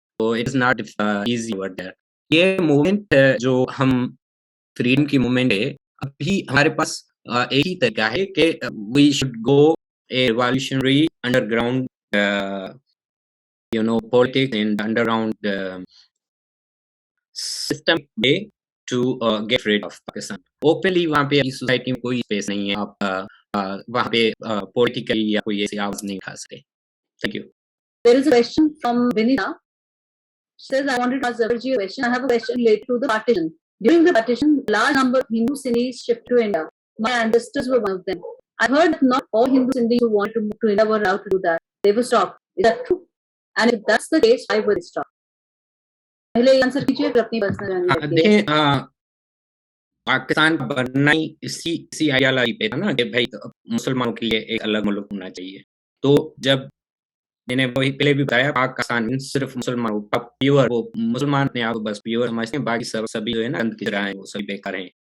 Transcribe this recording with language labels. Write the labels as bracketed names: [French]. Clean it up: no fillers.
[English] तो it is not easy over there. [Hindi] ये movement जो हम फ्रीडम की मूवमेंट है, अभी हमारे पास एक ही तरीका है कि [English] We should go a revolutionary underground politics and underground system way to get rid of Pakistan. [Hindi] Openly वहाँ पे इस सोसाइटी में कोई स्पेस नहीं है, आप वहाँ पे पॉलिटिकली या कोई ऐसी आवाज नहीं उठा सकते। [English] Thank you. There is a question from Vinita. She says, I wanted to ask Zafarji a question. I have a question related to the partition. During the partition, a large number of Hindu Sindhis shifted to India. My ancestors were one of them. I heard that not all Hindu Sindhis who wanted to move to India were allowed to do that. They were stopped. Is that true? And if that's the case, why were they stopped? [Hindi] पहले ये answer कीजिए फिर अपनी personal जानकारी दीजिए। देखें, पाकिस्तान का बनना ही इसी आइडियोलॉजी पे था ना कि भाई मुसलमानों के लिए एक अलग मुल्क होना चाहिए। तो जब मैंने वही पहले भी बताया, पाकिस्तान सिर्फ मुसलमान प्योर, वो मुसलमान अपने आप बस प्योर समझते हैं, बाकी सभी जो है ना गंद की तरह है, वो सभी बेकार हैं।